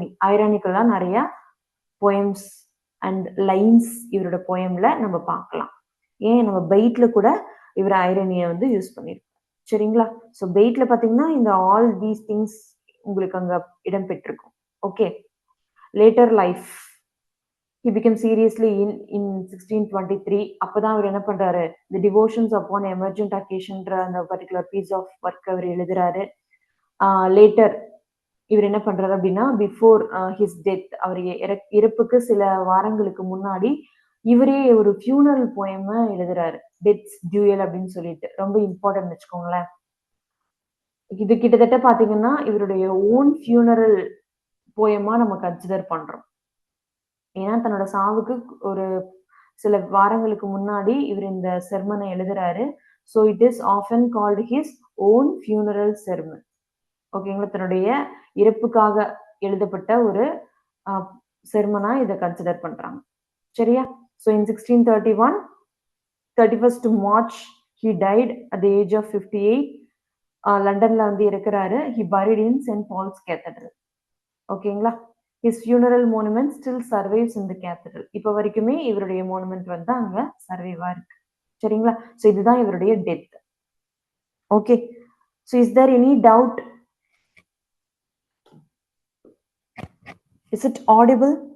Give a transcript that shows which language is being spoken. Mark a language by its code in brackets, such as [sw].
[ta] ஐரானிக்கெல்லாம் நிறைய poems and lines இவரோட போயம்ல நம்ம பார்க்கலாம். ஏன் நம்ம பெயிட்ல கூட இவர் ஐரனியை வந்து யூஸ் பண்ணியிருப்பார். சரிங்களா? ஸோ பெயிட்ல பார்த்தீங்கன்னா இந்த ஆல் தீஸ் திங்ஸ் உங்களுக்கு அங்க இடம் பெற்றிருக்கும். [en] Okay. Later life, he became seriously in 1623. [ta] அப்பதான் அவர் என்ன பண்றாரு, the devotions upon emergent occasionன்ற அந்த பர்டிகுலர் பீஸ் ஆஃப் ஒர்க் அவர் எழுதுறாரு. லேட்டர் இவர் என்ன பண்றாரு அப்படின்னா பிஃபோர் ஹிஸ் டெத், அவர் இறப்புக்கு சில வாரங்களுக்கு முன்னாடி இவரே ஒரு ஃபியூனரல் போயம் எழுதுறாரு, டெத்ஸ் டியூயல் அப்படின்னு சொல்லிட்டு. ரொம்ப இம்பார்ட்டன்ட் வச்சுக்கோங்களேன். இது கிட்டத்தட்ட பாத்தீங்கன்னா இவருடைய ஓன் ஃபியூனரல் போயமா நம்ம கன்சிடர் பண்றோம். ஏன்னா தன்னோட சாவுக்கு ஒரு சில வாரங்களுக்கு முன்னாடி இவர் இந்த செர்மனை எழுதுறாரு. [en] So it is often called his own funeral sermon. ஓகேங்களா? [ta] தன்னுடைய இறப்புக்காக எழுதப்பட்ட ஒரு செர்மனா இதை கன்சிடர் பண்றாங்க. சரியா? [en] So in 1631, 31st March, he died at the age of 58. லண்டன்ல வந்து இருக்கிறாரு. he buried in St. Paul's Cathedral. ஓகேங்களா? his funeral monument still survives in the cathedral. [ta] இப்போ வரைக்குமே இவருடைய மோனுமெண்ட் வந்து அங்க சர்வைவா இருக்கு. சரிங்களா? ஸோ இதுதான் இவருடைய death. Okay. [en] So is there any doubt? Is it audible?